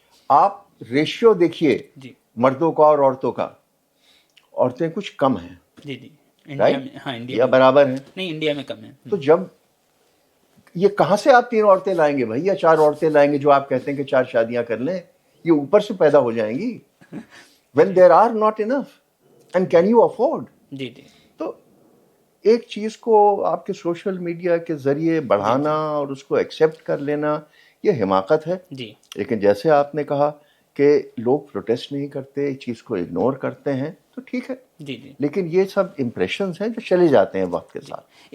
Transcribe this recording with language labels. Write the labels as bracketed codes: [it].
[hi] आप रेशियो देखिए मर्दों का और औरतों का, औरतें कुछ कम हैं। जी इंडिया में, हाँ इंडिया या बराबर है? नहीं, इंडिया में कम है। तो जब ये कहां से आप 3 औरतें लाएंगे भाई, या 4 औरतें लाएंगे जो आप कहते हैं कि 4 शादियां कर लें? ये ऊपर से पैदा हो जाएंगी। [en] when there are not enough and can you afford? [hi] जी तो एक चीज को आपके सोशल मीडिया के जरिए बढ़ाना और उसको एक्सेप्ट कर लेना, ये हिमाकत है। जी लेकिन जैसे आपने कहा कि लोग प्रोटेस्ट नहीं करते, चीज को इग्नोर करते हैं, तो ठीक है। जी लेकिन ये सब इम्प्रेशंस हैं जो चले जाते हैं वक्त के साथ।